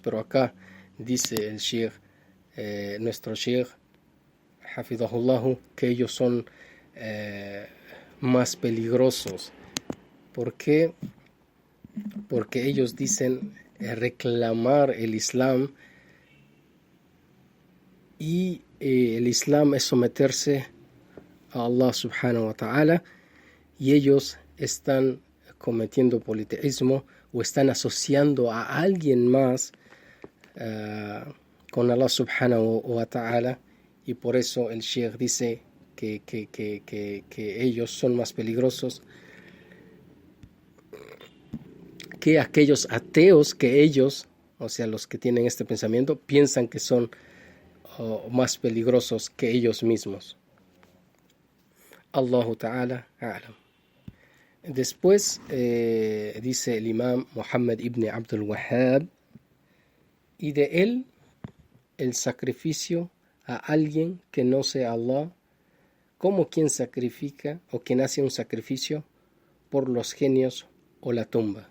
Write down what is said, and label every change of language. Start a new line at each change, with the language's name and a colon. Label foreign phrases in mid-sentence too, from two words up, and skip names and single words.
Spanish: Pero acá dice el Sheikh, nuestro Sheikh Hafidahullahu, que ellos son más peligrosos. ¿Por qué? Porque ellos dicen reclamar el Islam, y el Islam es someterse a
Arabic: الله سبحانه وتعالى,
Spanish: y ellos están cometiendo politeísmo o están asociando a alguien más con
Arabic: الله سبحانه وتعالى,
Spanish: y por eso el Sheikh dice que ellos son más peligrosos que aquellos ateos que ellos, o sea, los que tienen este pensamiento, piensan que son más peligrosos que ellos mismos.
Arabic: الله تعالى أعلم.
Spanish: Después dice el imam Muhammad ibn Abdul Wahhab, y de él el sacrificio a alguien que no sea Allah, como quien sacrifica o quien hace un sacrificio por los genios o la tumba.